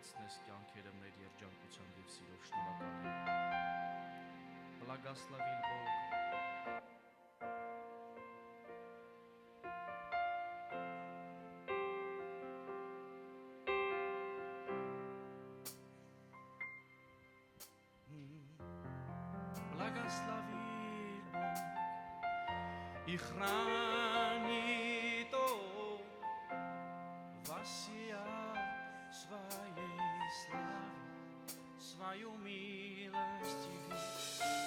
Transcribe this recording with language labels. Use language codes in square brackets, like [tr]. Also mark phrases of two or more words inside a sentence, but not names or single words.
[hy] մեզ կյանքերը մեր երջանկությամբ և սիրով շնորհակալ եմ։ [ru] Благословил Бог. Благословил Бог и хранит Он во сия своей славе, свою милость явит,